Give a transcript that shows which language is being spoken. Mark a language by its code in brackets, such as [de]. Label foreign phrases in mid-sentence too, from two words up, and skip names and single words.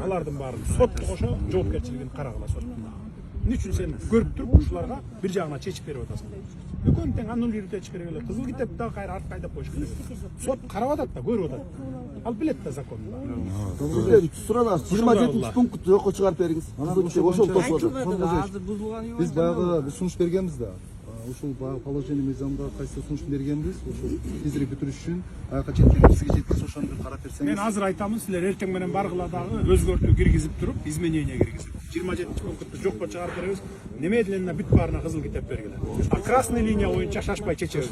[ky] Алардын баарын сот кошо жоопкерчилигин карагыла соттун. Эмне үчүн сен көрүп туруп ушуларга бир жагына чечип берип атасың? Экөөнү тең анын үйрөтө чыгарып эле. Кызыл китепти дагы кайра артка айдап коюш керек. Сот карап атат да, көрүп атат. Ал билет да законду. Сурана 27 пункт жокко чыгарып бериңиз. Ошол тосуп атат. Азыр бузулган yok. Биз баягы бир сунуш бергенмиз да. Ошол баягы положение мыйзамга кайсы сунуш бергенбиз. Ошол тезирээк бүтүрүш үчүн аяка чейин сизге жеткиз ошону карап берсеңиз. Мен азыр айтамын, силер эртең менен баргыла дагы өзгөртүү киргизип туруп, изменение киргизип. 27 пунктты жокко чыгарып беребиз. Немедленно бүт баарына кызыл китеп бергиле. А [ru] красный линия [ky] боюнча шашпай чечебиз.